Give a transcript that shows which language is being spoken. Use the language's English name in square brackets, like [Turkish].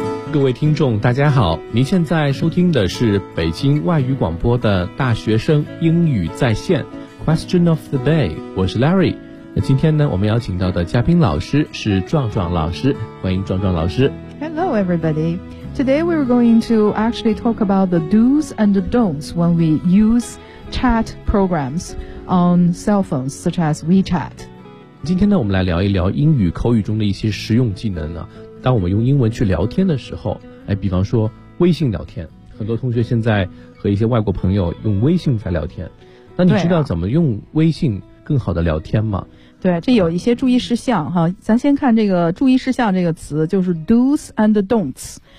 [Chinese] 各位听众大家好，您现在收听的是北京外语广播的大学生英语在线 Question of the day， 我是 Larry。那今天呢，我们邀请到的嘉宾老师是壮壮老师，欢迎壮壮老师。 [English] Hello everybody. Today we're going to actually talk about the do's and the don'ts when we use chat programs on cell phones such as WeChat. [Chinese] 今天呢，我们来聊一聊英语口语中的一些实用技能啊。当我们用英文去聊天的时候，哎，比方说微信聊天，很多同学现在和一些外国朋友用微信在聊天，那你知道怎么用微信更好的聊天吗？对，这有一些注意事项哈，咱先看这个注意事项，这个词就是 do's and don'ts。